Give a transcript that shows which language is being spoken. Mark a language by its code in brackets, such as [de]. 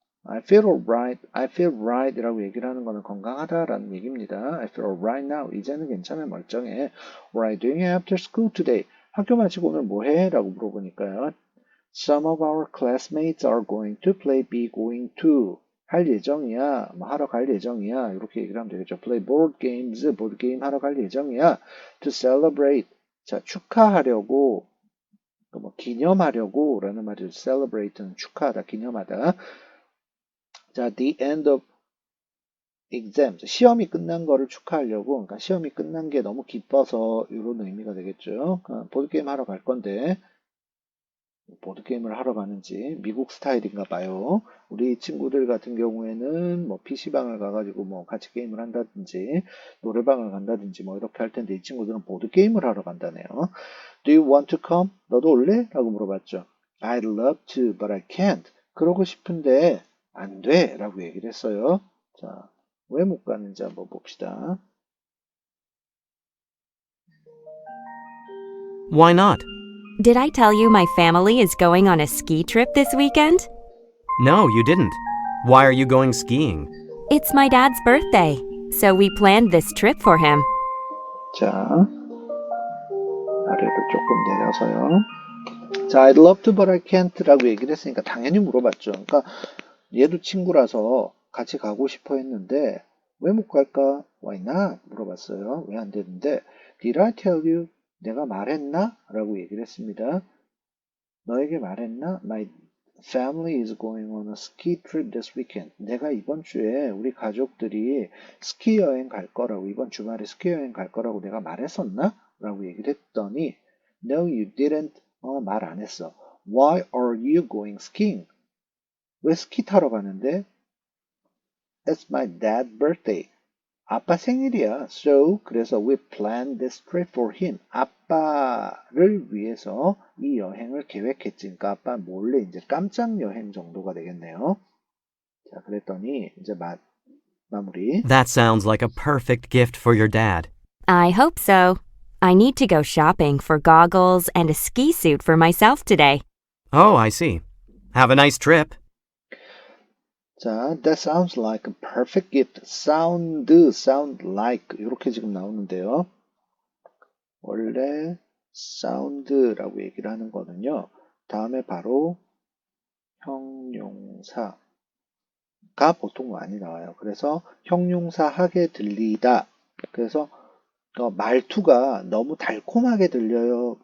[en] I feel alright, I feel right [ko] 이라고 얘기를 하는 거는 건강하다라는 얘기입니다. [en] I feel alright now. [ko] 이제는 괜찮아, 멀쩡해. [en] What are you doing after school today? [ko] 학교 마치고 오늘 뭐 해? 라고 물어보니까요. [en] Some of our classmates are going to be going to. [ko] 할 예정이야. 뭐 하러 갈 예정이야. 이렇게 얘기를 하면 되겠죠. [en] Play board games. [ko] 보드 게임 하러 갈 예정이야. [en] To celebrate. [ko] 자, 축하하려고. 뭐 기념하려고 라는 말이죠. celebrate는 축하하다, 기념하다. [en] 자, the end of exams. [ko] 시험이 끝난 거를 축하하려고. 그러니까 시험이 끝난 게 너무 기뻐서 이런 의미가 되겠죠. 보드게임 하러 갈 건데 보드게임을 하러 가는지 미국 스타일인가 봐요. 우리 친구들 같은 경우에는 뭐 PC방을 가가지고 뭐 같이 게임을 한다든지 노래방을 간다든지 뭐 이렇게 할 텐데 이 친구들은 보드게임을 하러 간다네요. [en] Do you want to come? [ko] 너도 올래? 라고 물어봤죠. [en] I'd love to, but I can't. [ko] 그러고 싶은데 안 돼. 라고 얘기를 했어요. 자, 왜 못 가는지 한번 봅시다. [en] Why not? Did I tell you my family is going on a ski trip this weekend? No, you didn't. Why are you going skiing? It's my dad's birthday, so we planned this trip for him. [ko] 자, 아래로 조금 내려서요. 자, [en] I'd love to, but I can't [ko] 라고 얘기를 했으니까 당연히 물어봤죠. 그러니까 얘도 친구라서 같이 가고 싶어 했는데 왜 못 갈까? [en] Why not? [ko] 물어봤어요. 왜 안 되는데 [en] Did I tell you? [ko] 내가 말했나? 라고 얘기를 했습니다. 너에게 말했나? [en] My family is going on a ski trip this weekend. [ko] 내가 이번 주에 우리 가족들이 스키 여행 갈 거라고, 이번 주말에 스키 여행 갈 거라고 내가 말했었나? 라고 얘기를 했더니 [en] No, you didn't. [ko] 말 안 했어. [en] Why are you going skiing? [ko] 왜 스키 타러 가는데? [en] It's my dad's birthday. [ko] 아빠 생일이야. [en] So, [ko] 그래서 [en] we planned this trip for him. [ko] 아빠를 위해서 이 여행을 계획했지. 그러니까 아빠 몰래 이제 깜짝 여행 정도가 되겠네요. 자, 그랬더니 이제 마무리. [en] That sounds like a perfect gift for your dad. I hope so. I need to go shopping for goggles and a ski suit for myself today. Oh, I see. Have a nice trip. 자, that sounds like a perfect gift. sound like [ko] 이렇게 지금 나오는데요. 원래 sound라고 얘기를 하는 거는요. 다음에 바로 형용사가 보통 많이 나와요. 그래서 형용사 하게 들리다. 그래서 말투가 너무 달콤하게 들려요.